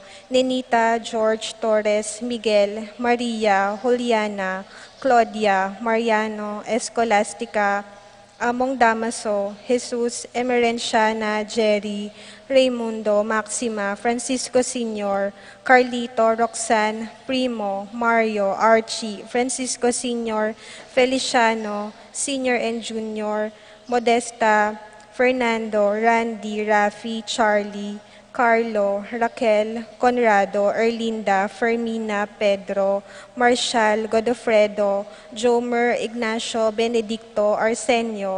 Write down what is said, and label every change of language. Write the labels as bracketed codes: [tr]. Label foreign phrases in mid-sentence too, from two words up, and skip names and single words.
[en] Nenita, George, Torres, Miguel, Maria, Juliana, Claudia, Mariano, Escolastica, Among Damaso, Jesus, Emerenciana, Jerry, Raimundo, Maxima, Francisco Sr., Carlito, Roxanne, Primo, Mario, Archie, Francisco Sr., Feliciano, Sr. and Junior, Modesta, Fernando, Randy, Rafi, Charlie, Carlo, Raquel, Conrado, Erlinda, Fermina, Pedro, Marshall, Godofredo, Jomer, Ignacio, Benedicto, Arsenio,